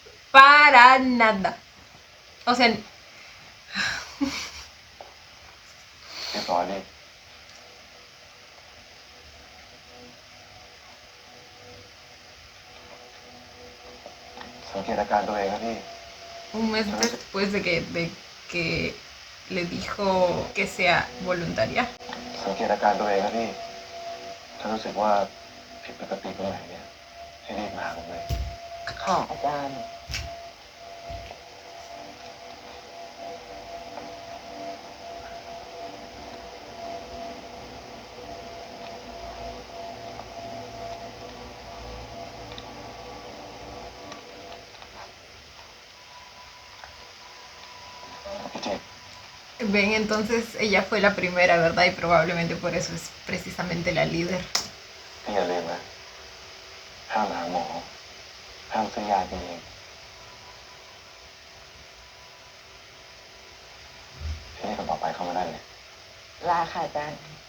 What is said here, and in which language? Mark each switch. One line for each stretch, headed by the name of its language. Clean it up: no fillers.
Spanish: Para nada. O sea,
Thai: เรียบร้อยดิสังเกตอาการตัวเองครับพี่
Spanish: un mes después de que le dijo que sea voluntaria.
Thai: สังเกตอาการตัวเองครับพี่ถ้ารู้สึกว่าผิดปกติตรงไหนเนี่ยให้รีบมาหาผมเลย ค่ะอาจารย์ พี่เจ
Spanish: Ven, entonces ella fue la primera, ¿verdad? Y probablemente por eso es precisamente la líder.
Thai: พี่อย่าลืมนะห้ามหาหมอห้ามซื้อยากินเองพี่นี่คนต่อไปเข้ามาได้เลย ลาค่ะอาจารย์